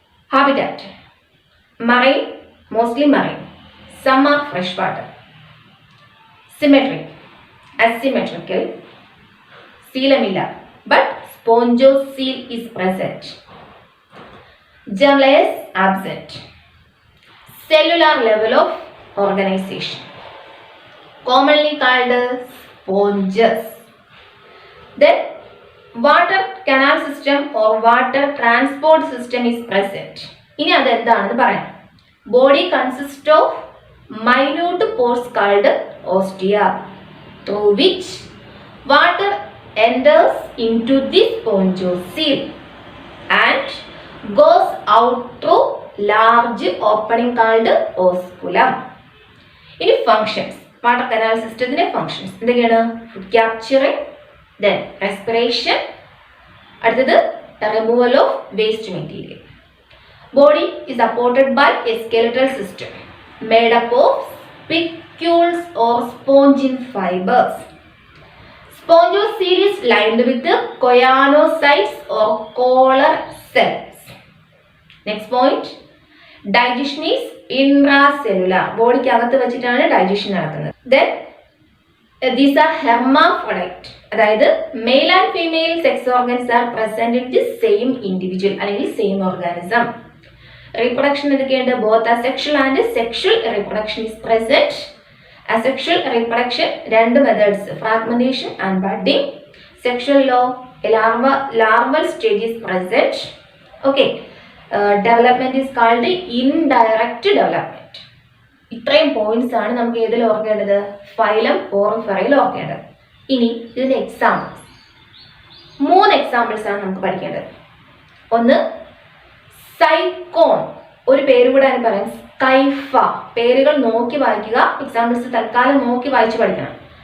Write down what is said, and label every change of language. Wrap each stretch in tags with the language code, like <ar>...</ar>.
<en>Habitat marine, mostly marine, some are fresh water. Symmetry, asymmetrical, സീലമില്ല but spongocoel is present. Germlayers absent. Cellular level of organization, commonly called sponges. Then water canal system or water transport system is present.</en> <ml>ഇനി അത് എന്താണെന്ന് പറയാം.</ml> <en>Body consists of minute pores called ostia, through which water enters into the spongiocele and goes out through large opening called osculum.</en> <ml>ഇനി functions, water canal സിസ്റ്റത്തിന്റെ functions എന്തൊക്കെയാണ്? Food capturing, then respiration, അടുത്തത്</ml> <en>removal of waste material. Body is supported by a skeletal system made up of spicules or spongin fibers. Spongocoel is lined with choanocytes or collar cells. Next point. Digestion is intracellular.</en> <ml>ബോഡിക്ക് അകത്ത് വെച്ചിട്ടാണ് digestion നടക്കുന്നത്.</ml> <en>Then these are hermaphrodite. അതായത് male and female sex organs are present in the same individual അല്ലെങ്കിൽ same organism. Reproduction എന്തൊക്കെയുണ്ട്? Both asexual and sexual reproduction is present. Asexual reproduction രണ്ട് methods, fragmentation and budding. Sexual ലോ larval stage is present. Okay. Development is called indirect development.</en> <ml>ഇത്രയും points ആണ് നമുക്ക് ഏതിൽ ഓർക്കേണ്ടത്? Phylum പോറിഫെറയിൽ ഓർക്കേണ്ടത്. ഇനി ഇതിന്റെ എക്സാമ്പിൾസ്, 3 എക്സാമ്പിൾസ് ആണ് നമുക്ക് പഠിക്കേണ്ടത്. ഒന്ന് സൈക്കോൺ, ഒരു പേര് കൂടെ അതിന് പറയാം സ്കൈഫ. പേരുകൾ നോക്കി വായിക്കുക, എക്സാമ്പിൾസ് തൽക്കാലം നോക്കി വായിച്ച് പഠിക്കണം.</ml>